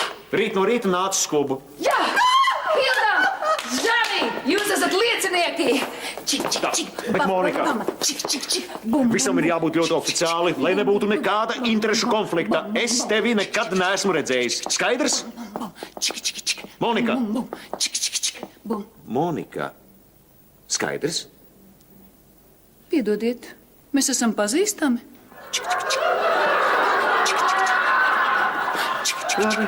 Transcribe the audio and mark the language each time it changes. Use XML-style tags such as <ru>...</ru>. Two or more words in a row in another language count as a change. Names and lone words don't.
<lv>Rīt no rīta nāc uz klubu. Jā! Hilda! Žani! Jūs esat liecinieki! Čik, čik, čik! Bet, Monika, Čik, čik, čik! Bum, visam ir jābūt ļoti oficiāli, lai nebūtu nekāda interešu konflikta. Es tevi nekad neesmu redzējis. Skaidrs? bum, čik, čik, čik! Monika. Bum, bum, čik, čik, čik! Bum. Monika. Skaidrs? Piedodiet, mēs esam pazīstami? Čik, čik, čik! Čik, čik, čik! Čik, čik, čik! Labi.</lv>